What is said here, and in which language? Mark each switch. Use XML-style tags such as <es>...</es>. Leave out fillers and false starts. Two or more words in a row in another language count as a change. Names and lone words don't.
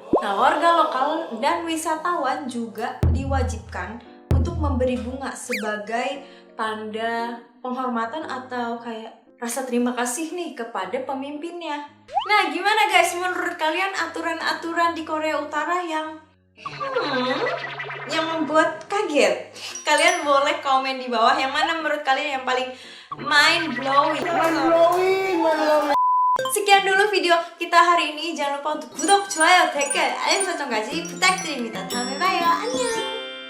<id>Nah, warga lokal dan wisatawan juga diwajibkan untuk memberi bunga sebagai tanda penghormatan atau kayak rasa terima kasih nih kepada pemimpinnya. Nah, gimana guys menurut kalian aturan-aturan di Korea Utara yang membuat kaget? Kalian boleh komen di bawah yang mana menurut kalian yang paling</id> <en>mind blowing.</en> <id>Sekian dulu video kita hari ini. Jangan lupa untuk</id> <ko>구독, 좋아요, 댓글, 알림 설정까지 부탁드립니다. 다음에 봐요. 안녕.</ko>